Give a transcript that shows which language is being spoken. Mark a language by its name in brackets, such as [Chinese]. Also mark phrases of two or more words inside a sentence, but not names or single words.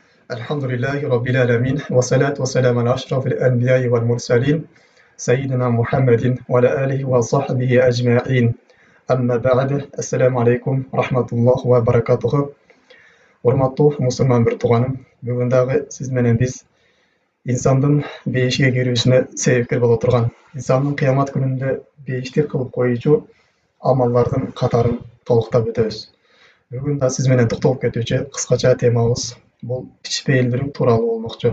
[Arabic] الحمد لله رب العالمين والصلاة والسلام على أشرف الأنبياء والمرسلين سيدنا محمد وعلى آله وصحبه أجمعين أما بعد السلام عليكم ورحمة الله وبركاته [Kyrgyz] Урматтуу мусулман бир тууганым, бүгүн дагы сиз менен биз инсандын бейишке кирүүсүнө себепкер боло турган, инсандын кыямат күнүндө бейишти кылып коюучу амалдардын катарын толуктап өтөбүз. Бүгүн да сиз менен токтолуп кетүүчү кыскача темабыз бул кичпейилдүүлүк тууралуу болмокчу.